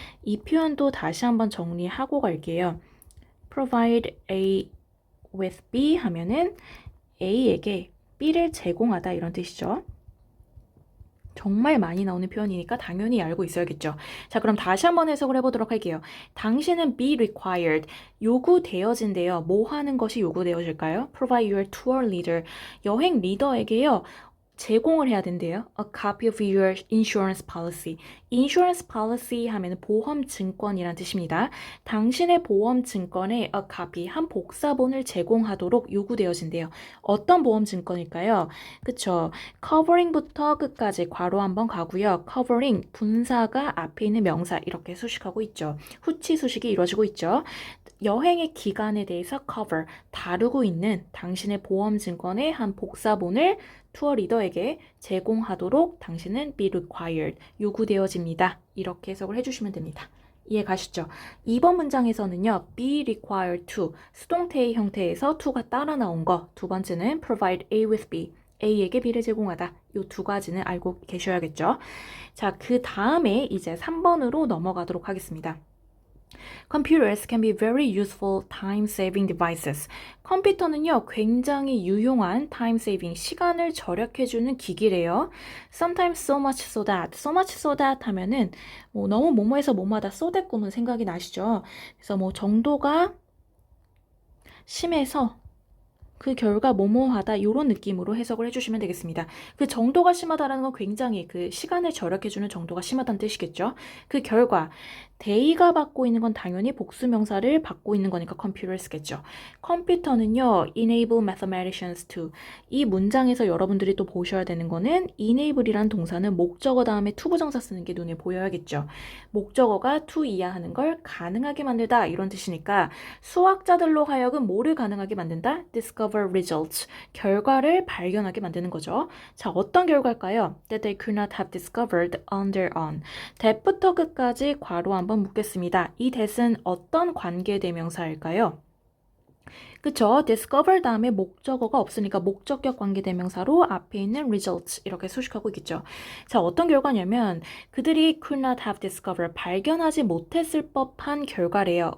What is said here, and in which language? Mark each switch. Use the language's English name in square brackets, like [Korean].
[Korean] 이 표현도 다시 한번 정리하고 갈게요. [English] provide A with B [Korean] 하면은 A에게 B를 제공하다 이런 뜻이죠. 정말 많이 나오는 표현이니까 당연히 알고 있어야겠죠. 자, 그럼 다시 한번 해석을 해보도록 할게요. 당신은 [English] be required, [Korean] 요구되어진대요. 뭐 하는 것이 요구되어질까요? [English] Provide your tour leader, [Korean] 여행 리더에게요. 제공을 해야 된대요. [English] A copy of your insurance policy. [Korean] insurance policy 하면 보험 증권이란 뜻입니다. 당신의 보험 증권에 [English] a copy, [Korean] 한 복사본을 제공하도록 요구되어진대요. 어떤 보험 증권일까요? 그쵸. covering부터 끝까지 괄호 한번 가고요. covering, 분사가 앞에 있는 명사 이렇게 수식하고 있죠. 후치 수식이 이루어지고 있죠. 여행의 기간에 대해서 cover, 다루고 있는 당신의 보험 증권의 한 복사본을 투어 리더에게 제공하도록 당신은 [English] be required, [Korean] 요구되어집니다. 이렇게 해석을 해주시면 됩니다. 이해 가시죠? 2번 문장에서는요, [English] be required to, [Korean] 수동태의 형태에서 to가 따라 나온 거, 두 번째는 [English] provide A with B, [Korean] A에게 B를 제공하다. 이 두 가지는 알고 계셔야겠죠? 자, 그 다음에 이제 3번으로 넘어가도록 하겠습니다. [English] Computers can be very useful time-saving devices. [Korean] 컴퓨터는요, 굉장히 유용한 time-saving, 시간을 절약해주는 기기래요. [English] Sometimes so much so that [Korean] 하면은 너무 뭐뭐해서 뭐뭐하다 so that 꾸는 생각이 나시죠? 그래서 정도가 심해서 그 결과 뭐뭐하다 이런 느낌으로 해석을 해주시면 되겠습니다. 그 정도가 심하다라는 건 굉장히 그 시간을 절약해주는 정도가 심하다는 뜻이겠죠. 그 결과 day가 받고 있는 건 당연히 복수명사를 받고 있는 거니까 컴퓨터를 쓰겠죠. 컴퓨터는요, [English] enable mathematicians to. [Korean] 이 문장에서 여러분들이 또 보셔야 되는 거는 enable이란 동사는 목적어 다음에 to 부정사 쓰는 게 눈에 보여야겠죠. 목적어가 to 이하하는 걸 가능하게 만들다 이런 뜻이니까 수학자들로 하여금 뭐를 가능하게 만든다? [English] discover results. [Korean] 결과를 발견하게 만드는 거죠. 자, 어떤 결과일까요? [English] That they could not have discovered on their own. [Korean] that부터 끝까지 괄호 한번 묻겠습니다. 이 that은 어떤 관계대명사일까요? 그쵸? discover 다음에 목적어가 없으니까 목적격 관계대명사로 앞에 있는 results 이렇게 수식하고 있겠죠. 자, 어떤 결과냐면 그들이 [English] could not have discovered [Korean] 발견하지 못했을 법한 결과래요.